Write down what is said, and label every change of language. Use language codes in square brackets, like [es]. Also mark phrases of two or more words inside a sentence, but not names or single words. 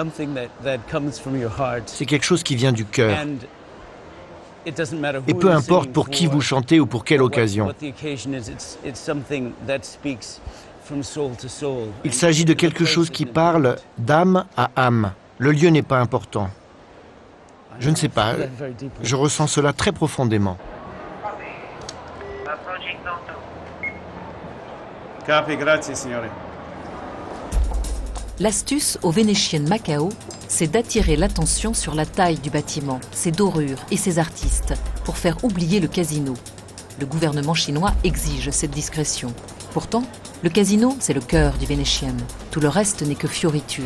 [fr] C'est quelque chose qui vient du cœur. Et peu importe pour qui vous chantez ou pour quelle occasion. Il s'agit de quelque chose qui parle d'âme à âme. Le lieu n'est pas important. Je ne sais pas, je ressens cela très profondément. [it] Capi, grazie, signore. [fr] L'astuce au Venetian Macao, c'est d'attirer l'attention sur la taille du bâtiment, ses dorures et ses artistes, pour faire oublier le casino. Le gouvernement chinois exige cette discrétion. Pourtant, le casino, c'est le cœur du Venetian. Tout le reste n'est que fioriture.